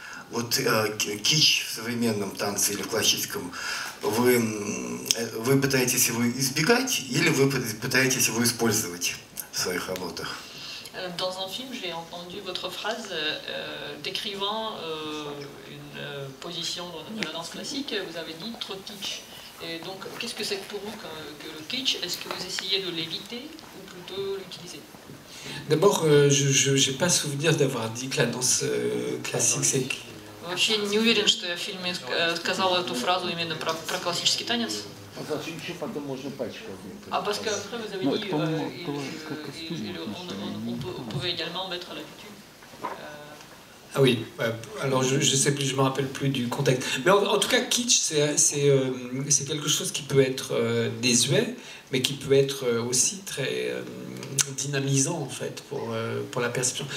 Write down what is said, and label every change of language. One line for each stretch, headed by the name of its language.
Russian: Вот кич в современном танце или в классическом, вы пытаетесь его избегать или вы пытаетесь его использовать в своих работах?
French: Dans un film, j'ai entendu votre phrase décrivant une position de la danse classique. Vous avez dit trop kitsch. Et donc, qu'est-ce que c'est pour vous que le kitsch? Est-ce que vous essayez de l'éviter ou plutôt l'utiliser? D'abord, je n'ai pas souvenir d'avoir dit que la danse classique c'est...
Russian: Вообще не уверен, что я в фильме сказала эту фразу именно про классический танец.
French: А parce que après vous avez dit on pouvait également mettre la coutume. Ah oui, alors je sais plus, je me rappelle plus du contexte. Mais en tout cas, kitsch, c'est quelque chose qui peut être désuet, mais qui peut être aussi très dynamisant en fait pour la perception.